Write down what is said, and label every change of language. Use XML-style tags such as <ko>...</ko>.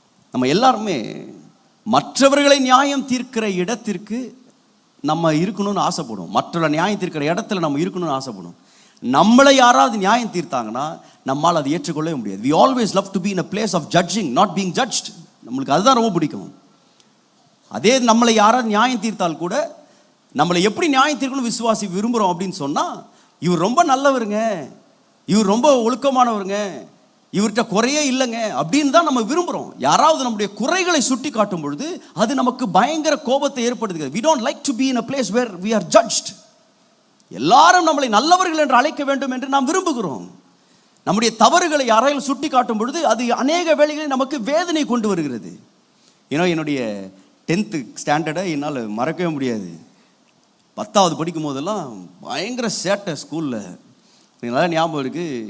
<ta>நம்ம எல்லாருமே மற்றவர்களை நியாயம் தீர்க்கிற இடத்திற்கு நம்ம இருக்கணும்னு ஆசைப்படுவோம். மற்றவர்களை நியாயம் தீர்க்கிற இடத்துல நம்ம இருக்கணும்னு ஆசைப்படுவோம். நம்மளை யாராவது நியாயம் தீர்த்தாங்கன்னா நம்மால் அதை ஏற்றுக்கொள்ளவே முடியாது.</ta> <en>we always love to be in a place of judging, not being judged.</en> <ta>நம்மளுக்கு அதுதான் ரொம்ப பிடிக்கும். அதே நம்மளை யாராவது நியாயம் தீர்த்தால் கூட நம்மளை எப்படி நியாயம் தீர்க்கணும் விசுவாசி விரும்புகிறோம் அப்படின்னு சொன்னால், இவர் ரொம்ப நல்லவருங்க, இவர் ரொம்ப ஒழுக்கமானவருங்க, இவர்கிட்ட குறையே இல்லைங்க அப்படின்னு தான் நம்ம விரும்புகிறோம். யாராவது நம்முடைய குறைகளை சுட்டி காட்டும் பொழுது அது நமக்கு பயங்கர கோபத்தை ஏற்படுத்துகிறது.</ta> <en>we don't like to be in a place where we are judged.</en> <ta>எல்லாரும் நம்மளை நல்லவர்கள் என்று அழைக்க வேண்டும் என்று நாம் விரும்புகிறோம். நம்முடைய தவறுகளை யாராவது சுட்டி காட்டும் பொழுது அது அநேக வேளைகளில் நமக்கு வேதனை கொண்டு வருகிறது. என்னுடைய 10th ஸ்டாண்டர்டை என்னால் மறக்கவே முடியாது. 10வது படிக்கும் போதெல்லாம் பயங்கர சேட்டை ஸ்கூலில். எனக்கு நல்லா ஞாபகம் இருக்குது.</ta>